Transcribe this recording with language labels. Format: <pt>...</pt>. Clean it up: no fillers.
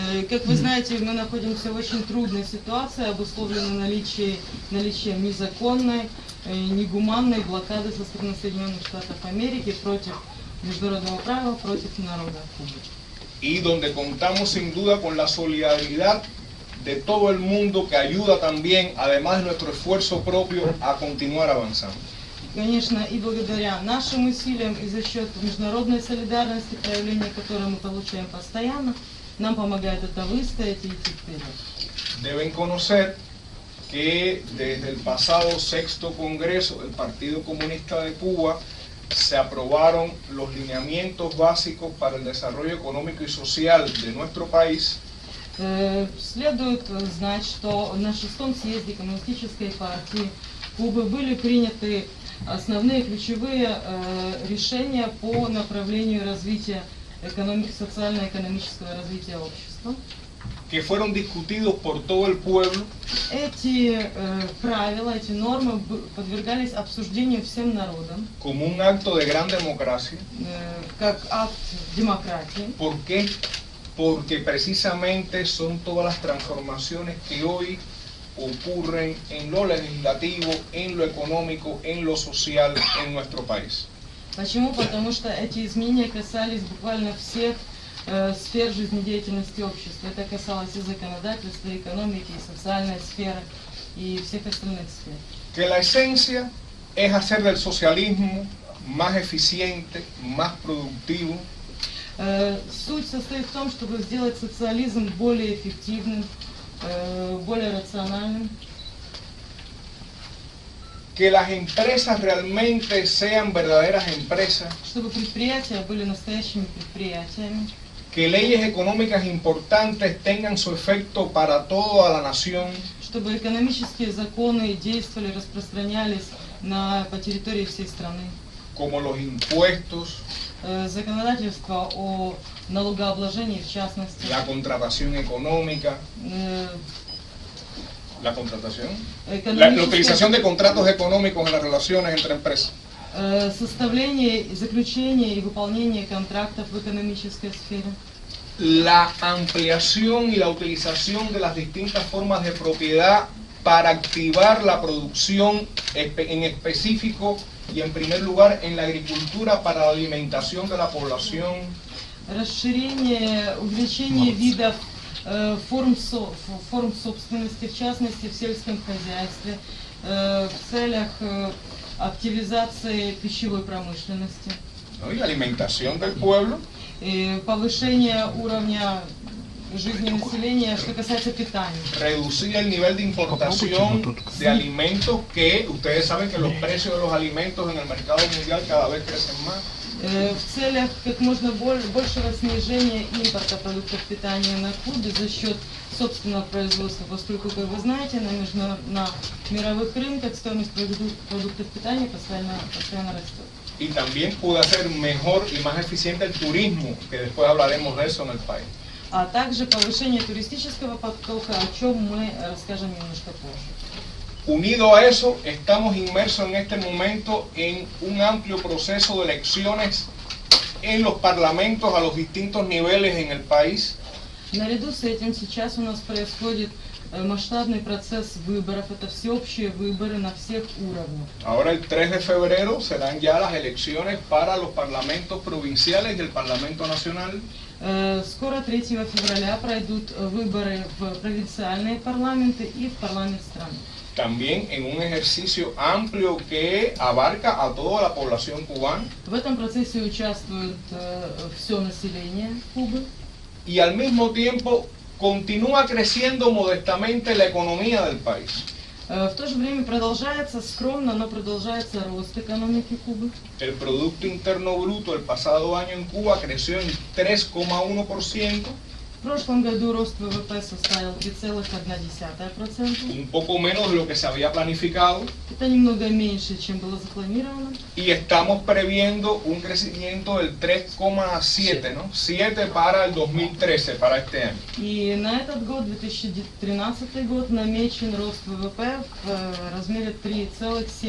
<ru>Как вы знаете, мы находимся в очень трудной ситуации, обусловленной наличием незаконной, негуманной блокады со стороны Соединенных Штатов Америки против международного права, против народа Кубы.</ru> <es>Y donde contamos sin duda con la solidaridad de todo el mundo que ayuda también, además de nuestro esfuerzo propio, a continuar avanzando.</es> <ru>Конечно, и благодаря нашим усилиям, и за счет международной солидарности, проявления которой мы получаем постоянно, нам помогает это выстоять и идти вперед.</ru> <es>Deben conocer que desde el pasado sexto Congreso del Partido Comunista de Cuba se aprobaron los lineamientos básicos para el desarrollo económico y social de nuestro país.</es> <ru>Следует знать, что на шестом съезде Коммунистической партии Кубы были приняты основные ключевые решения по направлению развития социально-экономического развития общества.</ru> <es>Que fueron discutidos por todo el pueblo.</es> <ru>Эти правила, эти нормы подвергались обсуждению всем народам.</ru> <es>Como un acto de gran democracia.</es> <ru>Как акт демократии.</ru> <es>¿Por qué? Porque precisamente son todas las transformaciones que hoy ocurren en lo legislativo, en lo económico, en lo social en nuestro país.</es> <ru>Почему? Потому что эти изменения касались буквально всех сфер жизнедеятельности общества. Это касалось и законодательства, и экономики, и социальной сферы, и всех остальных сфер.</ru> <es>Que la esencia es hacer del socialismo más eficiente, más productivo.</es> <ru>Суть состоит в том, чтобы сделать социализм более эффективным, более рациональным.</ru> <es>Que las empresas realmente sean verdaderas empresas.</es> <ru>Чтобы предприятия были настоящими предприятиями.</ru> <es>Que leyes económicas importantes tengan su efecto para toda la nación.</es> <ru>Чтобы экономические законы действовали, распространялись по территории всей страны.</ru> <es>Como los impuestos.</es> <ru>Законодательство о налогообложении, в частности.</ru> <es>La contratación económica. La contratación. La utilización de contratos económicos en las relaciones entre empresas.</es> <ru>Составление, заключение и выполнение контрактов в экономической сфере.</ru> <es>La ampliación y la utilización de las distintas formas de propiedad para activar la producción en específico y en primer lugar en la agricultura para la alimentación de la población.</es> <ru>Расширение, увеличение видов форм собственности, в частности в сельском хозяйстве, в целях активизации пищевой промышленности.</ru> <es>Y alimentación del pueblo.</es> <ru>Повышение уровня жизни населения, что касается питания.</ru> <es>Reducir el nivel de importación de alimentos, que ustedes saben que los precios de los alimentos en el mercado mundial cada vez crecen más.</es> <ru>В целях как можно большего снижения импорта продуктов питания на Кубе за счет собственного производства, поскольку, как вы знаете, на мировых рынках стоимость продуктов питания постоянно растет.</ru> <es>Y también puede hacer mejor y más eficiente el turismo, que después hablaremos de eso en el país.</es> <ru>А также повышение туристического потока, о чем мы расскажем немножко позже.</ru> <es>Unido a eso, estamos inmersos en este momento en un amplio proceso de elecciones en los parlamentos a los distintos niveles en el país.</es> <ru>Наряду с этим сейчас у нас происходит масштабный процесс выборов, это всеобщие выборы на всех уровнях.</ru> <es>Ahora el 3 de febrero serán ya las elecciones para los parlamentos provinciales y el Parlamento Nacional.</es> <ru>Скоро 3 февраля пройдут выборы в провинциальные парламенты и в парламент страны.</ru> <es>También en un ejercicio amplio que abarca a toda la población cubana.</es> <ru>В этом процессе участвует все население Кубы.</ru> <es>Y al mismo tiempo continúa creciendo modestamente la economía del país.</es> <ru>В то же время продолжается скромно, но продолжается рост экономики Кубы.</ru> <es>El Producto Interno Bruto el pasado año en Cuba creció en 3,1%,</es> <ru>В прошлом году рост ВВП составил 3,1%.</ru> <es>un poco menos de lo que se había planificado,</es> <ru>Это немного меньше, чем было запланировано.</ru> <es>y estamos previendo un crecimiento del 3,7, ¿no? 7 para el 2013, para este año.</es> <ru>И на этот год, 2013 год, намечен рост ВВП в размере 3,7%.</ru>